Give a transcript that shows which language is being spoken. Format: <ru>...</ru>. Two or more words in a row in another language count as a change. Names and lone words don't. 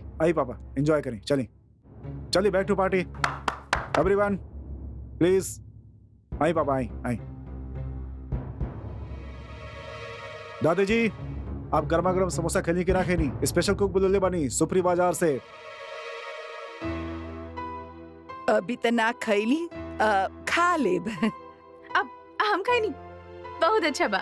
<bho>आई पापा एंजॉय करें।</bho> <en>चलिए back to party everyone please.</en> <bho>आई पापा आई आई। दादी जी आप गर्मा गर्म समोसा खेली कि ना खेनी? स्पेशल कुक बुलले बानी सुपरी बाजार से। अभी तो ना खैली, खा लेब। अब हम खाई नहीं, बहुत अच्छा बा।</bho>